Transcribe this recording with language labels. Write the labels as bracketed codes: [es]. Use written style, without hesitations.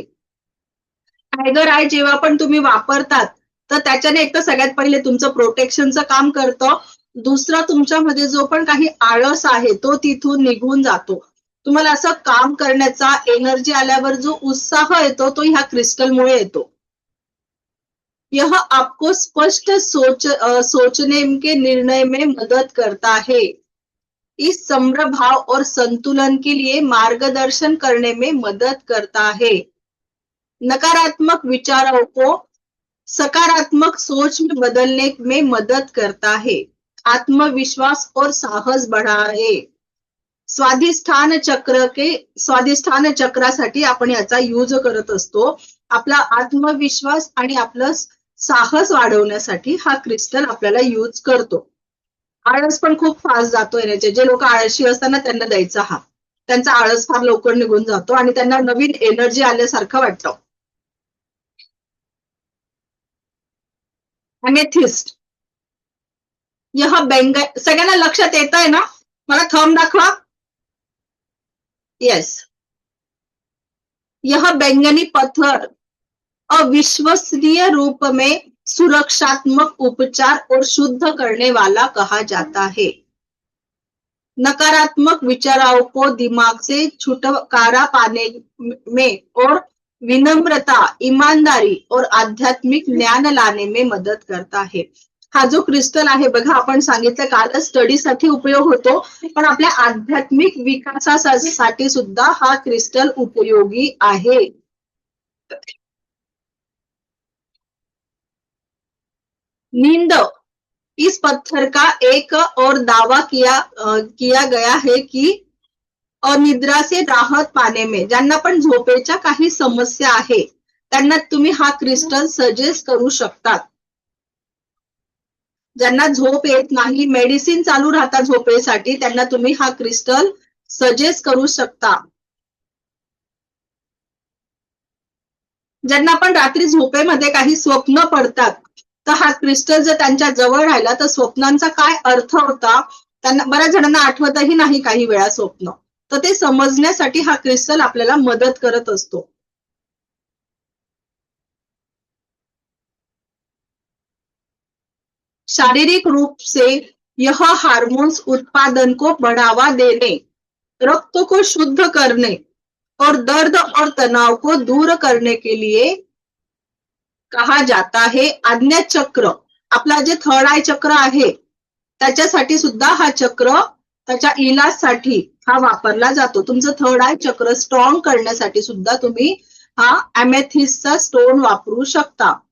[mr] Tiger I जेव्हा पण तुम्ही वापरतात तर त्याच्याने एक तर सगळ्यात पहिले तुमचं प्रोटेक्शनचं काम करतं. दुसरा तुमच्यामध्ये जो पण काही आळस आहे तो तिथून निघून जातो. तुम्हाला असं काम करण्याचा एनर्जी आल्यावर जो उत्साह येतो तो ह्या क्रिस्टलमुळे येतो. [hi] यह आपको स्पष्ट सोचने के निर्णय में मदद करता है. इस सम्र भाव और संतुलन के लिए मार्गदर्शन करने में मदद करता है. नकारात्मक विचारों को सकारात्मक सोच में बदलने में मदद करता है. आत्मविश्वास और साहस बढ़ाए. [mr] स्वाधिष्ठान चक्रासाठी आपण याचा यूज करत असतो. आपला आत्मविश्वास आणि आपलं साहस वाढवण्यासाठी हा क्रिस्टल आपल्याला यूज करतो. आळस पण खूप फास्ट जातो येण्याचे. जे लोक आळशी असताना त्यांना द्यायचा हा. त्यांचा आळस फार लवकर निघून जातो आणि त्यांना नवीन एनर्जी आल्यासारखं वाटतं. अमेथिस्ट यह सगळ्यांना लक्षात येत आहे ना? मला थंब दाखवा. यस. [hi] यह बैंगनी पत्थर अविश्वसनीय रूप में सुरक्षात्मक उपचार और शुद्ध करने वाला कहा जाता है. नकारात्मक विचारों को दिमाग से छुटकारा पाने में और विनम्रता, ईमानदारी और आध्यात्मिक ज्ञान लाने में मदद करता है. [mr] हा जो क्रिस्टल आहे बघा, आपण सांगितलं काल स्टडीसाठी उपयोग होतो, पण आपल्या आध्यात्मिक विकासासाठी सुद्धा हा क्रिस्टल उपयोगी आहे. [hi] नींद इस पत्थर का एक और दावा किया गया है की अनिद्रा से राहत पाने में. [mr] ज्यांना पण झोपेच्या काही समस्या आहे त्यांना तुम्ही हा क्रिस्टल सजेस्ट करू शकतात. ज्यांना झोप येत नाही, मेडिसिन चालू राहतात झोपेसाठी, त्यांना तुम्ही हा क्रिस्टल सजेस्ट करू शकता. ज्यांना पण रात्री झोपेमध्ये काही स्वप्न पडतात तर हा क्रिस्टल जर त्यांच्या जवळ राहिला तर स्वप्नांचा काय अर्थ होता त्यांना बऱ्याच जणांना आठवतही नाही काही वेळा स्वप्न, तर ते समजण्यासाठी हा क्रिस्टल आपल्याला मदत करत असतो. [hi] शारीरिक रूप से यह हार्मोन्स उत्पादन को बढ़ावा देने, रक्त को शुद्ध करने और दर्द और तनाव को दूर करने के लिए कहा जाता है. [mr] आज्ञा चक्र, आपला जे थर्ड आय चक्र आहे त्याच्यासाठी सुद्धा हा चक्र त्याच्या इलाजसाठी हा वापरला जातो. तुमचं थर्ड आय चक्र स्ट्रॉंग करण्यासाठी सुद्धा तुम्ही हा अमेथिस्टचा स्टोन वापरू शकता.